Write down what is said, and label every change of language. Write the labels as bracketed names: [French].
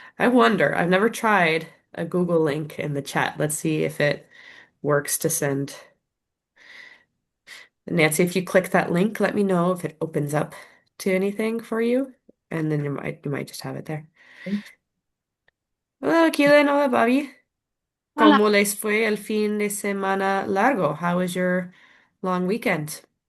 [English] I wonder, I've never tried a Google link in the chat. Let's see if it works to send. Nancy, if you click that link, let me know if it opens up to anything for you, and then you might just have it there. Hello, Keelan. Hola, Bobby. [Spanish] Hola. ¿Cómo les fue el fin de semana largo? [English] How was your long weekend?